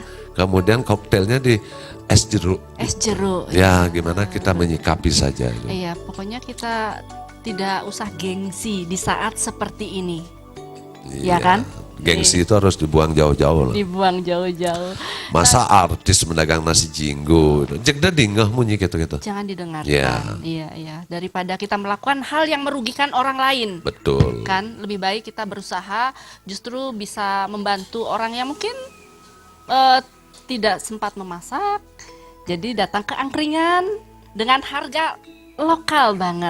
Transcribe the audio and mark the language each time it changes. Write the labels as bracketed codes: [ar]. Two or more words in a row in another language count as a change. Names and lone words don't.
[id] Kemudian koktailnya di es jeruk. Ya, gimana kita menyikapi saja. Iya, pokoknya kita tidak usah gengsi di saat seperti ini. Ya kan? Gengsi itu harus dibuang jauh-jauh. Dibuang jauh-jauh. Masa artis mendagang nasi jinggo, [ban] jegda dingeh munyi [id] gitu-gitu. Jangan didengarkan. Iya. Daripada kita melakukan hal yang merugikan orang lain. Betul. Kan lebih baik kita berusaha justru bisa membantu orang yang mungkin tidak sempat memasak. Jadi datang ke angkringan dengan harga lokal banget.